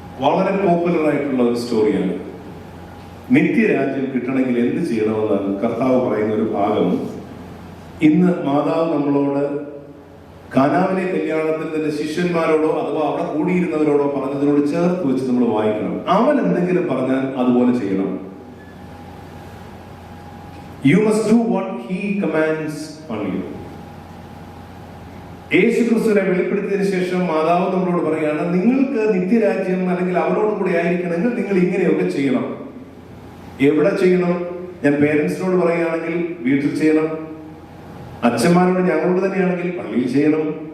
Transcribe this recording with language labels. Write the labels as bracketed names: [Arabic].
[Malayalam] വളരെ പോപ്പുലർ ആയിട്ടുള്ള ഒരു സ്റ്റോറിയാണ്. നിത്യരാജ്യം കിട്ടണമെങ്കിൽ എന്ത് ചെയ്യണമെന്നാണ് കർത്താവ് പറയുന്ന ഒരു ഭാഗം. ഇന്ന് മാതാവ് നമ്മളോട് കാനാവിലെ കല്യാണത്തിൽ തന്നെ ശിഷ്യന്മാരോടോ അഥവാ അവിടെ കൂടിയിരുന്നവരോടോ പറഞ്ഞതിനോട് ചേർത്ത് വെച്ച് നമ്മൾ വായിക്കണം. അവൻ എന്തെങ്കിലും പറഞ്ഞാൽ അതുപോലെ ചെയ്യണം. [English] You must do what he commands on you. [Malayalam] യേശു ക്രിസ്തുവിനെ വെളിപ്പെടുത്തിയതിനു ശേഷം മാതാവ് നമ്മളോട് പറയുകയാണ്, നിങ്ങൾക്ക് നിത്യരാജ്യം അല്ലെങ്കിൽ അവരോട് കൂടെ ആയിരിക്കണമെങ്കിൽ നിങ്ങൾ ഇങ്ങനെയൊക്കെ ചെയ്യണം. എവിടെ ചെയ്യണം? ഞാൻ പേരൻസിനോട് പറയുകയാണെങ്കിൽ വീട്ടിൽ ചെയ്യണം. അച്ഛന്മാരോട് ഞങ്ങളോട് തന്നെയാണെങ്കിൽ പള്ളിയിൽ ചെയ്യണം.